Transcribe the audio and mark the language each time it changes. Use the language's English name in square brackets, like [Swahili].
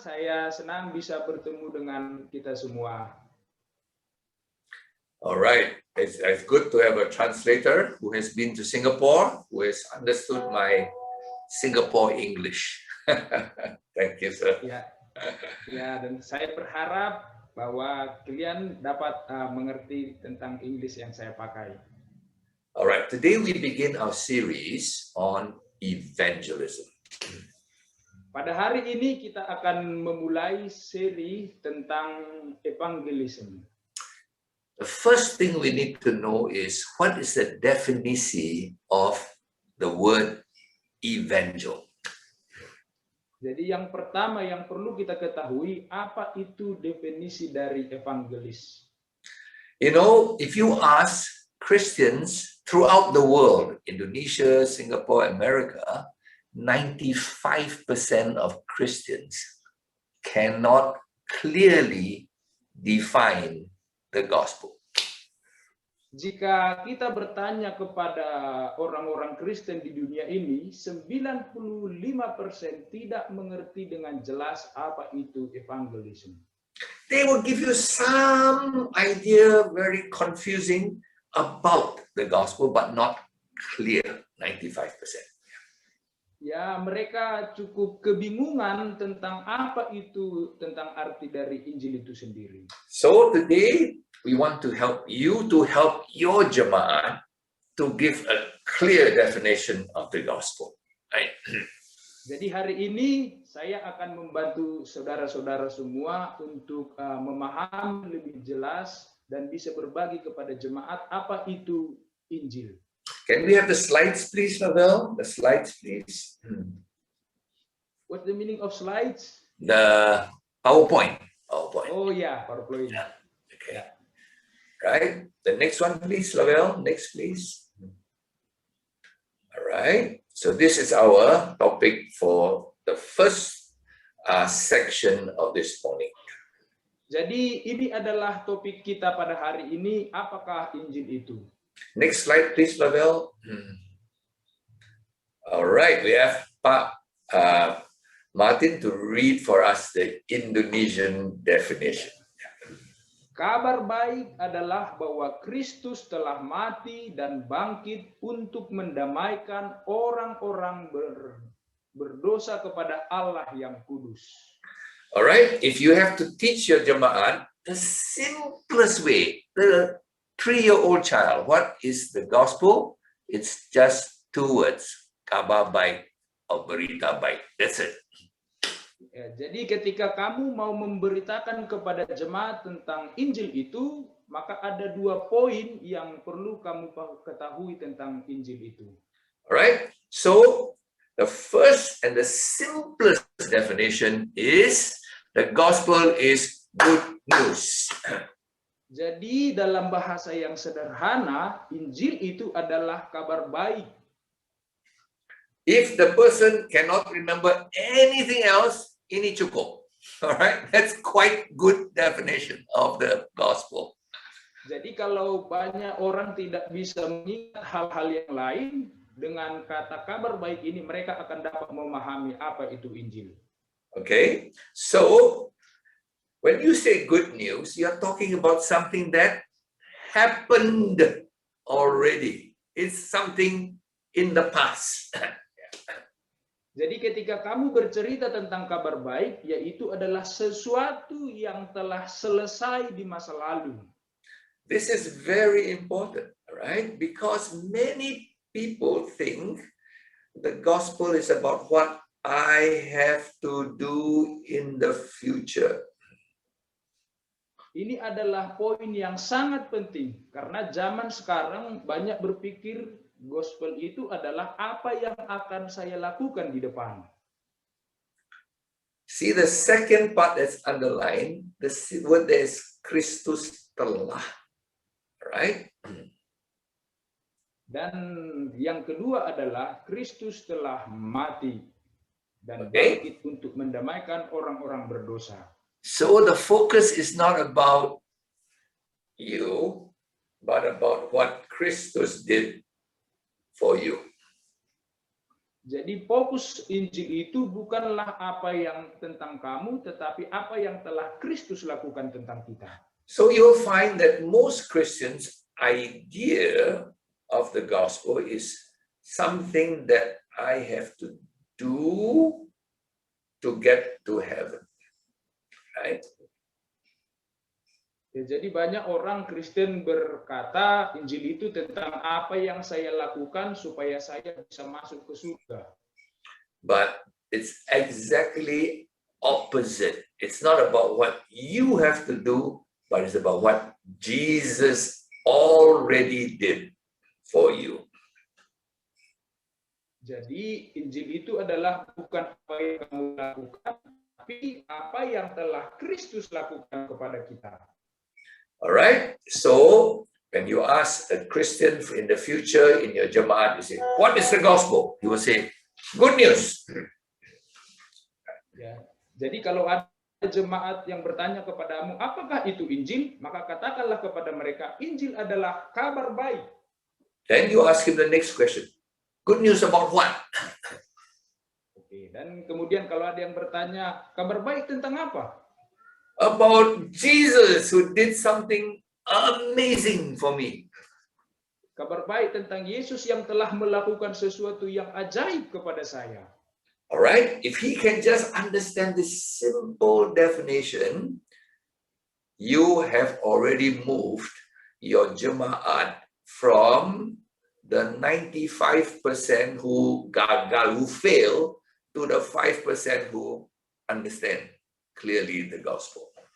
[Indonesian] Saya senang bisa bertemu dengan kita semua. [English] All right, it's good to have a translator who has been to Singapore, who has understood my Singapore English. Thank you, sir. [Indonesian] Ya, dan saya berharap bahwa kalian dapat mengerti tentang Inggris yang saya pakai. [English] All right, today we begin our series on evangelism. [Indonesian] Pada hari ini kita akan memulai seri tentang evangelism. [English] The first thing we need to know is what is the definition of the word evangel? [Indonesian] Jadi yang pertama yang perlu kita ketahui, apa itu definisi dari evangelis? [English] You know, if you ask Christians throughout the world, Indonesia, Singapore, America, 95% of Christians cannot clearly define the gospel. [Indonesian] Jika kita bertanya kepada orang-orang Kristen di dunia ini, 95% tidak mengerti dengan jelas apa itu evangelism. [English] They will give you some idea, very confusing, about the gospel, but not clear, 95%. [Indonesian] Ya, mereka cukup kebingungan tentang apa itu, tentang arti dari Injil itu sendiri. [English] So today, we want to help you to help your Jama'at to give a clear definition of the gospel. Right? [Indonesian] Jadi hari ini saya akan membantu saudara-saudara semua untuk memahami lebih jelas dan bisa berbagi kepada jemaat apa itu Injil. [English] Can we have the slides, please, Lavelle? The slides, please. What's the meaning of slides? The PowerPoint. PowerPoint. [Indonesian] Oh ya, PowerPoint. [English] Yeah. Okay. Right. The next one, please, Lavelle. Next, please. All right. So this is our topic for the first section of this morning. [Indonesian] Jadi ini adalah topik kita pada hari ini, apakah Injil itu? [English] Next slide, please, Lavelle. All right, we have Pak Martin to read for us the Indonesian definition. [Indonesian] Kabar baik adalah bahwa Kristus telah mati dan bangkit untuk mendamaikan orang-orang berdosa kepada Allah yang kudus. [English] All right, if you have to teach your Jama'at, the simplest way, the 3-year-old child, what is the gospel? It's just 2 words, [Indonesian] kabar baik atau berita baik. [English] That's it. [Indonesian] Ya, jadi ketika kamu mau memberitakan kepada jemaat tentang Injil itu, maka ada 2 poin yang perlu kamu ketahui tentang Injil itu. [English] All right, so the first and the simplest definition is the gospel is good news. [Indonesian] Jadi dalam bahasa yang sederhana, Injil itu adalah kabar baik. [English] If the person cannot remember anything else, [Indonesian] ini cukup. [English] All right, that's quite good definition of the gospel. [Indonesian] Jadi kalau banyak orang tidak bisa mengingat hal-hal yang lain, dengan kata kabar baik ini mereka akan dapat memahami apa itu Injil. [English] Okay, so when you say good news, you're talking about something that happened already. It's something in the past. [Indonesian] Jadi ketika kamu bercerita tentang kabar baik, yaitu adalah sesuatu yang telah selesai di masa lalu. [English] This is very important, right? Because many people think the gospel is about what I have to do in the future. [Indonesian] Ini adalah poin yang sangat penting karena zaman sekarang banyak berpikir gospel itu adalah apa yang akan saya lakukan di depan. [English] See the second part that's underlined, the word there is [Indonesian] Christus telah, [English] right? [Indonesian] Dan yang kedua adalah Kristus telah mati dan [English] Okay. [Indonesian] bangkit untuk mendamaikan orang-orang berdosa. [English] So the focus is not about you, but about what Christus did for you. [Indonesian] Jadi fokus Injil itu bukanlah apa yang tentang kamu, tetapi apa yang telah Kristus lakukan tentang kita. [English] So you'll find that most Christians' idea of the gospel is something that I have to do to get to heaven. Right? [Indonesian] Ya, jadi banyak orang Kristen berkata Injil itu tentang apa yang saya lakukan supaya saya bisa masuk ke surga. [English] But it's exactly opposite. It's not about what you have to do, but it's about what Jesus already did for you. [Indonesian] Jadi Injil itu adalah bukan apa yang kamu lakukan, tapi apa yang telah Kristus lakukan kepada kita. [English] All right. So when you ask a Christian in the future in your Jamaat, you say, "What is the gospel?" He will say, "Good news." Ya. [Indonesian] Jadi kalau ada jemaat yang bertanya kepadamu, apakah itu Injil? Maka katakanlah kepada mereka, Injil adalah kabar baik. [English] Then you ask him the next question. Good news about what? Oke. [Indonesian] Dan kemudian kalau ada yang bertanya, kabar baik tentang apa? [English] About Jesus who did something amazing for me. [Indonesian] Kabar baik tentang Yesus yang telah melakukan sesuatu yang ajaib kepada saya. [English] All right. If he can just understand this simple definition, you have already moved your Jamaat from the 95% who gagal, who fail, to the 5% who understand clearly the gospel.